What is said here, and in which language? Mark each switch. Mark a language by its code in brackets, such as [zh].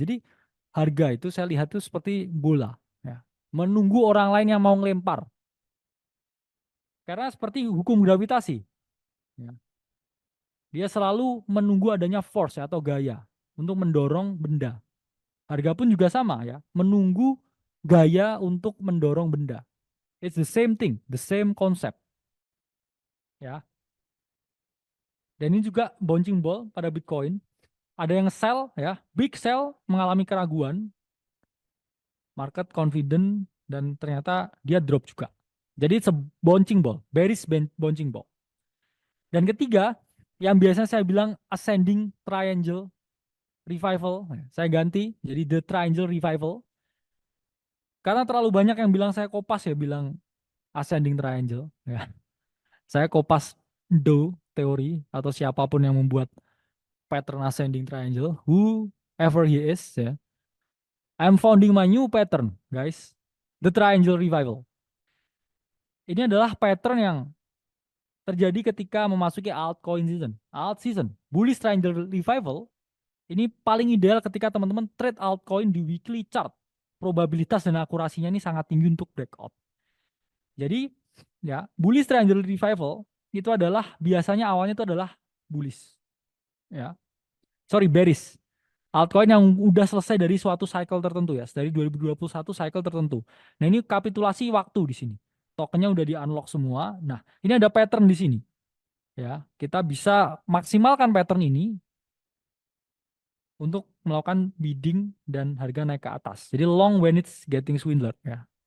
[id] Jadi harga itu saya lihat itu seperti bola. Ya, menunggu orang lain yang mau ngelempar. Karena seperti hukum gravitasi. Ya, dia selalu menunggu adanya force atau gaya untuk mendorong benda. Harga pun juga sama ya, menunggu gaya untuk mendorong benda. [en] It's the same thing, the same concept. [id] Ya. Dan ini juga bouncing ball pada Bitcoin. Ada yang sell ya, big sell mengalami keraguan, market confident dan ternyata dia drop juga. [en] Jadi it's a bouncing ball, bearish bouncing ball. [id] Dan ketiga, yang biasanya saya bilang ascending triangle revival, saya ganti jadi the triangle revival. Karena terlalu banyak yang bilang saya kopas ya, bilang ascending triangle. Ya. Saya kopas do teori atau siapapun yang membuat pattern ascending triangle, [en] whoever he is, [id] ya. [en] I'm founding my new pattern, guys. The triangle revival. [id] Ini adalah pattern yang terjadi ketika memasuki altcoin season. Alt season. Bullish triangle revival ini paling ideal ketika teman-teman trade altcoin di weekly chart. Probabilitas dan akurasinya ini sangat tinggi untuk breakout. Jadi, ya, bullish triangle revival itu adalah biasanya awalnya itu adalah bullish. Ya. Sorry, bearish. Altcoin yang udah selesai dari suatu cycle tertentu ya, dari 2021 cycle tertentu. Nah, ini kapitulasi waktu di sini. Tokennya udah di-unlock semua. Nah, ini ada pattern di sini. Ya, kita bisa maksimalkan pattern ini untuk melakukan bidding dan harga naik ke atas. [en] Jadi long when it's getting swindled ya.